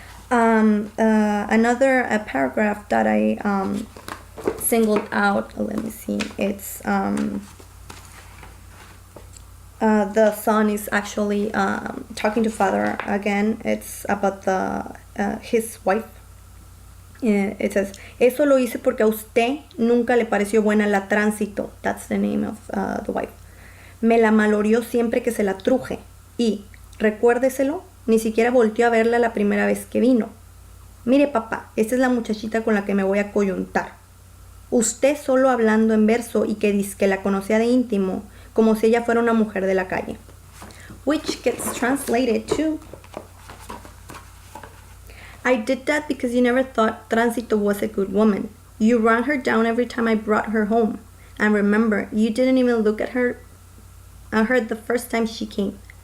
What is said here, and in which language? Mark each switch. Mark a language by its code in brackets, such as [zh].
[en] Another paragraph that I singled out, let me see, it's the son is actually talking to father again. It's about his wife. It says, [es] eso lo hice porque a usted nunca le pareció buena la tránsito. [en] That's the name of the wife. [es] Me la malorió siempre que se la truje. Y, recuérdeselo, ni siquiera volteó a verla la primera vez que vino. Mire papá, esta es la muchachita con la que me voy a coyuntar. Usted solo hablando en verso y que dice que la conocía de íntimo, como si ella fuera una mujer de la calle. [en] Which gets translated to, I did that because you never thought Tránsito was a good woman. You ran her down every time I brought her home. And remember, you didn't even look at her the first time she came.